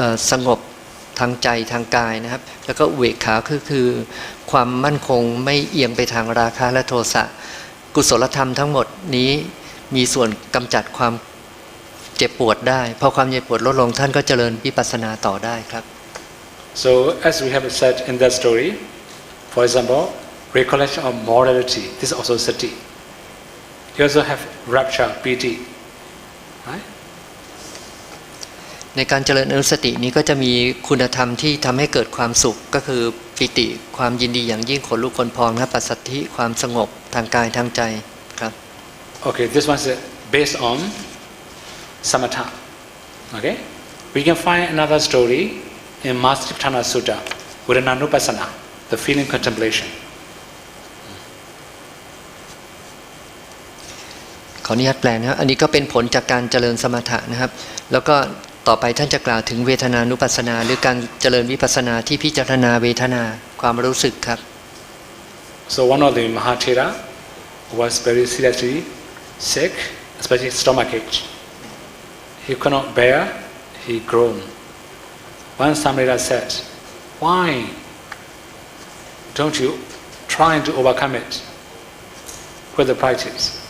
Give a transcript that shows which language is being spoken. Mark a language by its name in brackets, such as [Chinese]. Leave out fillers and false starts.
[Thai] สงบทางใจทางกายนะครับแล้วก็อุเบกขาคือความมั่นคงไม่เอียงไปทางราคะและโทสะกุศลธรรมทั้งหมดนี้มีส่วนกำจัดความเจ็บปวดได้พอความเจ็บปวดลดลงท่านก็เจริญวิปัสสนาต่อได้ครับ [English] So as we have said in that story, for example, recollection of morality, this is also sati. You also have rapture, piti, right? [Thai] ในการเจริญอนุสตินี้ก็จะมีคุณธรรมที่ทำให้เกิดความสุขก็คือปิติความยินดีอย่างยิ่งขนลุกขนพองนะปัสสัทธิความสงบทางกายทางใจครับ [English] Okay, this one is based on samatha. Okay, we can find another story in Masatipatthana Sutta, Vedananupassana, the feeling contemplation. [Thai] ขออนุญาตแปลนะครับอันนี้ก็เป็นผลจากการเจริญสมถะนะครับแล้วก็ต่อไปท่านจะกล่าวถึงเวทนานุปัสสนาหรือการเจริญวิปัสสนาที่พิจารณาเวทนาความรู้สึกครับ [English] So one of the Mahathera was very seriously sick, especially stomachache. He could not bear, he groaned. One Samrita said, "Why don't you try to overcome it with the practice?"